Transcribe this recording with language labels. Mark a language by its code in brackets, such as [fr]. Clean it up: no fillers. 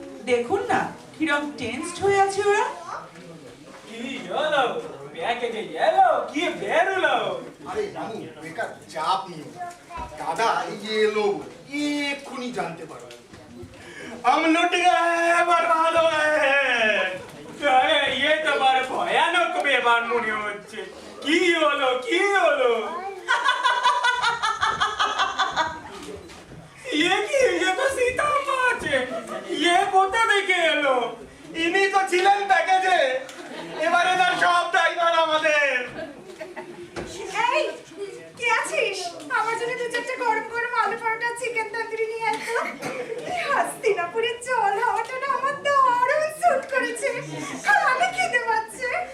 [bn] দেখুন না কিরম টেন্সড হয়ে আছে ওরা। কি হলো? প্যাকেজে এলো কি বেরোলো? আরে রামু বেকার চাপ নিও, দাদা এলো এক্ষুনি জানতে পারো। [hi] हम लुट गए, बर्बाद हो गए। अरे ये तो बड़े भयानक [bn] ব্যাপার মনে হচ্ছে। কি হলো কি হলো? [hi] ये [bn] কি, [hi] ये तो सीता माँ [bn] আছে। [hi] ये [bn] কোথা থেকে এলো? ইনি তো ছিলেন প্যাকেজে, এবারে তার সব দায়ভার আমাদের। এই কে আছিস? আমার জন্য দু চারটে গরম গরম আলু পরোটা চিকেন তন্দুরি নিয়ে আয় তো। এই হস্তিনাপুরের জল হাওয়াটা না আমার দারুণ স্যুট করেছে, খালি খেতে পাচ্ছে।